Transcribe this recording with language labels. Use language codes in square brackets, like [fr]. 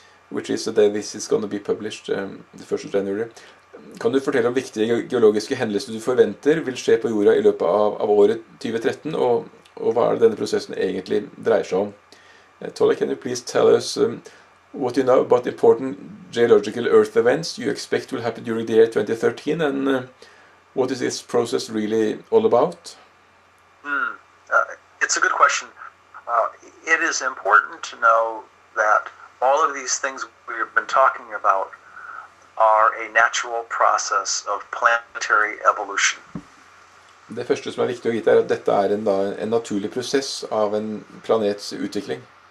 [en] which is the day this is going to be published, the 1st of January. [no] Kan du fortelle om viktige geologiske hendelser du forventer vil skje på jorda i løpet av året 2013, og hva er det denne prosessen egentlig dreier seg om? [en] Tolec, can you please tell us what you know about important geological Earth events you expect will happen during the year 2013, and what is this process really all about? It's a good question. It is important to know that all of these things we've been talking about are a natural process of planetary evolution. [no] Det første som er viktig å vite er at dette er en naturlig prosess av en planets utvikling.